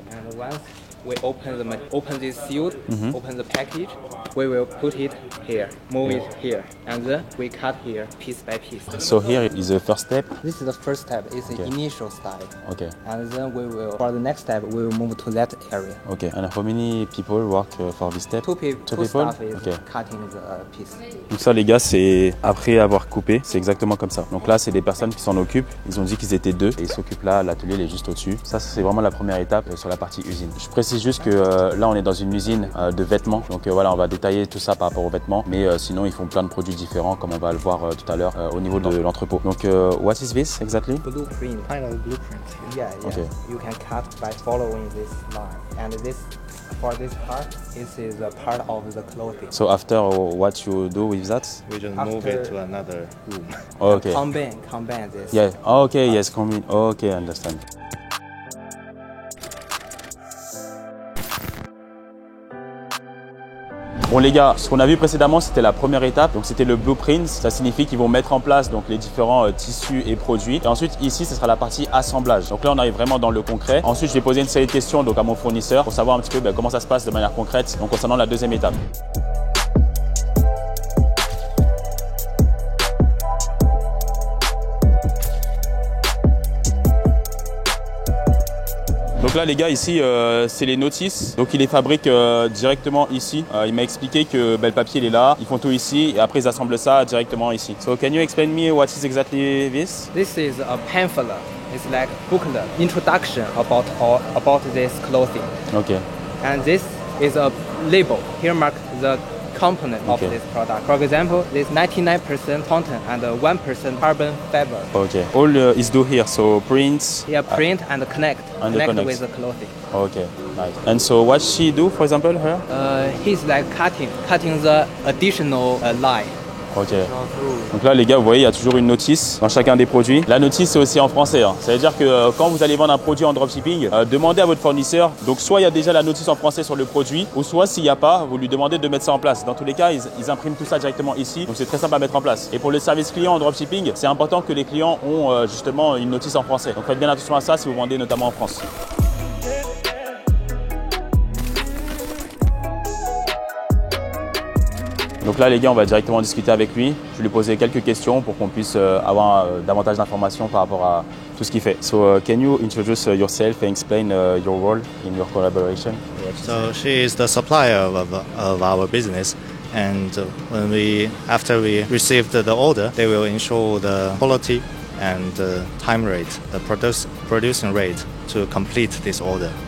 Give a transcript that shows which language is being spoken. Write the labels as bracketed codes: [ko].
[en] And once we open this seal, open the package, we will put it here, move it here, and then we cut here piece by piece. So here is the first step. This is the first step. It's the initial step. Okay. And then for the next step, we will move to that area. Okay. And how many people work for this step? Two people. Staff is cutting the piece. [fr] Donc ça les gars, c'est après avoir coupé, c'est exactement comme ça. Donc là c'est des personnes qui s'en occupent, ils ont dit qu'ils étaient deux et ils s'occupent là, l'atelier il est juste au-dessus. Ça c'est vraiment la première étape sur la partie usine. Je précise juste que là on est dans une usine de vêtements, donc voilà on va détailler tout ça par rapport aux vêtements, mais sinon ils font plein de produits différents comme on va le voir tout à l'heure au niveau de l'entrepôt. Donc [en] what is this exactly? Blueprint, kind of blueprint. Yeah. Okay. You can cut by following this line, and for this part, this is a part of the clothing. So after what you do with that? We just move it to another room. Okay. Combine this. Yeah. Okay. Yes. Combine. Okay. Understand. [fr] Bon les gars, ce qu'on a vu précédemment c'était la première étape, donc c'était le blueprint, ça signifie qu'ils vont mettre en place donc les différents tissus et produits. Et ensuite ici ce sera la partie assemblage. Donc là on arrive vraiment dans le concret. Ensuite je vais poser une série de questions donc à mon fournisseur pour savoir un petit peu comment ça se passe de manière concrète donc concernant la deuxième étape. Donc là les gars ici c'est les notices, donc ils les fabriquent directement ici. Il m'a expliqué que le papier il est là, ils font tout ici et après ils assemblent ça directement ici. [en] So can you explain me what is exactly this? This is a pamphlet. It's like booklet, introduction about this clothing. Okay. And this is a label. Here mark the component of this product. For example, this 99% cotton and 1% carbon fiber. Okay. All is do here, so print. Yeah, print and connect with the clothing. Okay, nice. And so what she do, for example, her? He's like cutting the additional line. Ok. [fr] Donc là les gars vous voyez il y a toujours une notice dans chacun des produits. La notice c'est aussi en français. Ça veut dire que quand vous allez vendre un produit en dropshipping, demandez à votre fournisseur. Donc soit il y a déjà la notice en français sur le produit, ou soit s'il n'y a pas, vous lui demandez de mettre ça en place. Dans tous les cas, ils impriment tout ça directement ici. Donc c'est très simple à mettre en place. Et pour le service client en dropshipping, c'est important que les clients ont justement une notice en français. Donc faites bien attention à ça si vous vendez notamment en France. Donc là les gars on va directement discuter avec lui. Je vais lui poser quelques questions pour qu'on puisse avoir davantage d'informations par rapport à tout ce qu'il fait. [en] So can you introduce yourself and explain your role in your collaboration? So she is the supplier of our business, and after we received the order, they will ensure the quality and time rate, the producing rate to complete this order.